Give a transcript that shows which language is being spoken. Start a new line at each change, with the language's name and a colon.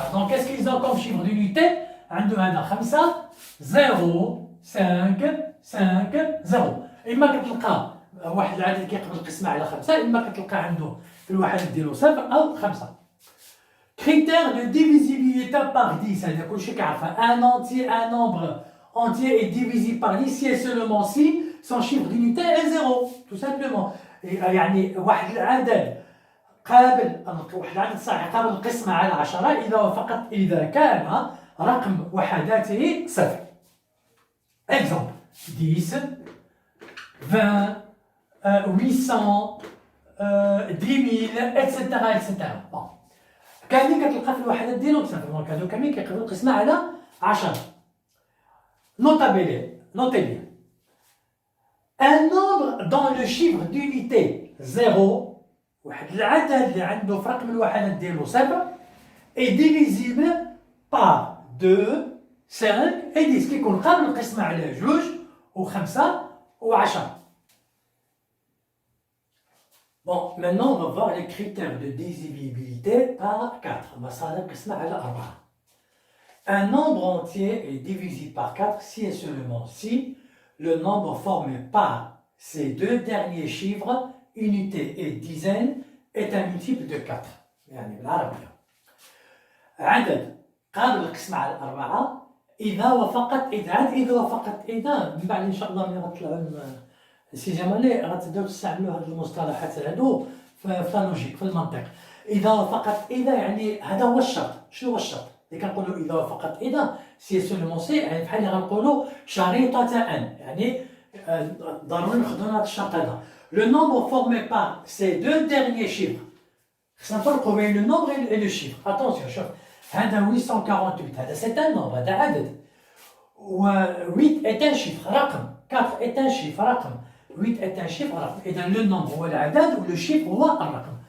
French: Donc qu'est-ce qu'ils ont comme chiffre d'unité؟
Arabic: عندهم هذا
French: 5 0 5 5 0.
Arabic: إما كتلقى واحد العدد كيقبل القسمة على 5، إما كتلقى عنده في الوحدات ديالو 0 أو 5.
French: Critère de divisibilité par 10, c'est-à-dire
Arabic: كلشي كيعرفها.
French: Un entier, un nombre entier est divisible par 10 si et seulement si son chiffre d'unité est 0 tout simplement.
Arabic: يعني واحد العدد قابل واحد العدد صحيح قابل القسمة على 10 إذا وفقط إذا كان رقم وحداته صفر.
French: Exemple 10 20 800 10000 etc etc. bon.
Arabic: كاملين كتلقى في الوحدات ديالهم صفر دونك هادو كاملين كيقدروا القسمة على 10.
French: Notez bien. Un nombre dont le chiffre d'unité 0
Arabic: واحد العدد اللي عنده في رقم الوحدات ديالو صفر
French: est divisible par 2 5 et 10
Arabic: كيكون قابل القسمة على 2 و5 و10.
French: Bon, maintenant on va voir les critères de divisibilité par 4. On va
Arabic: صار القسمة على 4.
French: Un nombre entier est divisible par 4 si et seulement si le nombre formé par ces deux derniers chiffres, unité et dizaine, est un multiple de 4.
Arabic: يعني بالعربية عدد قابل للقسمة على 4 إذا وفقط إذا من بعد إن شاء الله ملي غتطلعوا السيزيامالي غتبداو تستعملوا هاد المصطلحات هادو في اللوجيك في المنطق. إذا وفقط إذا يعني هذا هو الشرط. شنو هو الشرط؟ اللي كنقولوا إذا وفقط إذا
French: سي سولمون سي
Arabic: يعني بحال اللي غنقولوا شريطة أن يعني ضروري ناخذوا هذا الشرط هذا.
French: Le nombre formé par ces deux derniers chiffres.
Arabic: خصنا نفرقوا بين
French: le nombre et le chiffre. Attention
Arabic: شوف هذا 848 هذا
French: c'est un nombre
Arabic: هذا عدد.
French: و 8 est un chiffre رقم. 4 est un chiffre رقم. 8 est un chiffre رقم.
Arabic: إذا
French: le nombre
Arabic: هو العدد و
French: le chiffre
Arabic: هو الرقم.